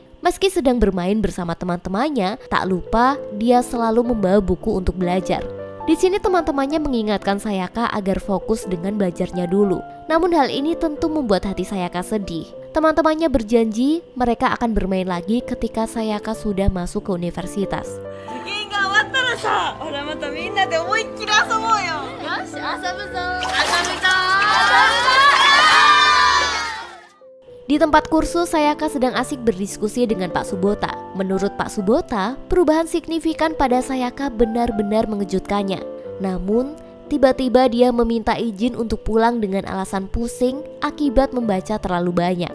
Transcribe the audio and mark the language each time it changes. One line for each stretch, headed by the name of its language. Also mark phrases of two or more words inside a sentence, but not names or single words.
Indonesian: Meski sedang bermain bersama teman-temannya, tak lupa dia selalu membawa buku untuk belajar. Di sini teman-temannya mengingatkan Sayaka agar fokus dengan belajarnya dulu. Namun hal ini tentu membuat hati Sayaka sedih. Teman-temannya berjanji mereka akan bermain lagi ketika Sayaka sudah masuk ke universitas.
Japanese: 受験が終わったらさ、ほらまたみんなで思いっきり遊ぼうよ。よし、遊ぶぞ。遊ぶぞ。
Indonesian: Di tempat kursus, Sayaka sedang asik berdiskusi dengan Pak Subota. Menurut Pak Subota, perubahan signifikan pada Sayaka benar-benar mengejutkannya. Namun, tiba-tiba dia meminta izin untuk pulang dengan alasan pusing akibat membaca terlalu banyak.